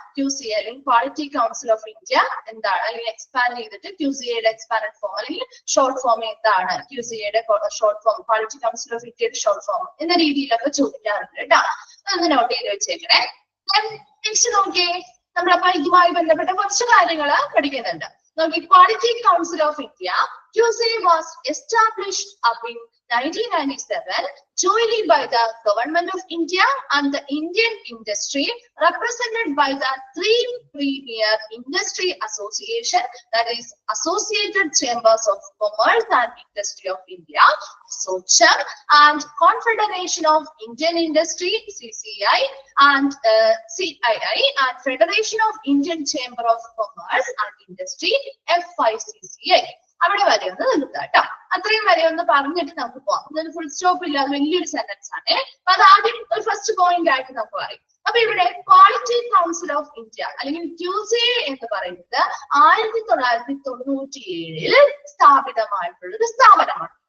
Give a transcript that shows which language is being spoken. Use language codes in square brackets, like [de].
[ml] QCA അല്ലെങ്കിൽ quality council of India എന്താണ്, അല്ലെങ്കിൽ എക്സ്പാൻഡ് ചെയ്തിട്ട് QCAയുടെ എക്സ്പാൻഡഡ് ഫോം അല്ലെങ്കിൽ ഷോർട്ട് ഫോം എന്താണ്, QCAയുടെ short form, quality council of ഇന്ത്യയുടെ ഷോർട്ട് ഫോം എന്ന രീതിയിലൊക്കെ ചോദിക്കാറുണ്ട് കേട്ടോ. അതൊന്ന് നോട്ട് ചെയ്ത് വെച്ചേക്കണേ. നെക്സ്റ്റ് നോക്കിയേ, നമ്മളപ്പോ ഇതുമായി ബന്ധപ്പെട്ട കുറച്ച് കാര്യങ്ങൾ പഠിക്കുന്നുണ്ട്. [en] നോക്കി, quality council of India QCA was established up in 1997 jointly by the Government of India and the Indian industry, represented by the three premier industry association, that is Associated Chambers of Commerce and Industry of India, ASSOCHAM, and Confederation of Indian Industry, CCI, and CII, and Federation of Indian Chamber of Commerce and Industry, FICCI. [ml] അവിടെ വരെ ഒന്ന് നിർത്താം കേട്ടോ. അത്രയും വരെ ഒന്ന് പറഞ്ഞിട്ട് നമുക്ക് പോവാം. ഇതൊരു ഫുൾ സ്റ്റോപ്പ് ഇല്ലാതെ വലിയൊരു സെന്റൻസ് ആണ്. അപ്പൊ അത് ആദ്യം ഒരു ഫസ്റ്റ് പോയിന്റ് ആയിട്ട് നമുക്ക് പറയും. അപ്പൊ ഇവിടെ ക്വാളിറ്റി കൗൺസിൽ ഓഫ് ഇന്ത്യ അല്ലെങ്കിൽ QCA എന്ന് പറയുന്നത് 1997 സ്ഥാപിതമായിട്ടുള്ള ഒരു സ്ഥാപനമാണ്.